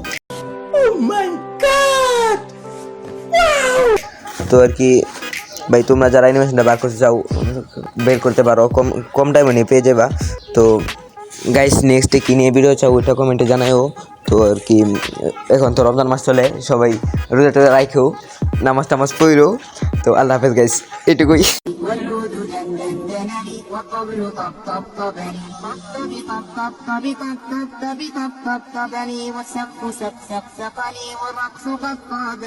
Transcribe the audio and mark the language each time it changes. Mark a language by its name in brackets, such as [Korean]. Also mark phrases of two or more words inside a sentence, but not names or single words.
[Bangla] তো আর কি ভাই, তোমরা যারা অ্যানিমেশনটা বার করতে চাও বের করতে পারো, কম কম টাইমে নিয়ে পেয়ে যাবা। তো গাইস, নেক্সটে কী নিয়ে ভিডিও চাও ওইটা কমেন্টে জানাইও। তো আর কি, এখন তো রমজান মাস চলে, সবাই রোজা টোজা রাখেও, নামাজ টামাজ পড়ো। তো [Arabic] الله حافظ [Bangla] গাইস, এটুকুই। [Arabic] والعود دندنني والطبل طبطبني طبطبني والسقف سقسقني والرقص قد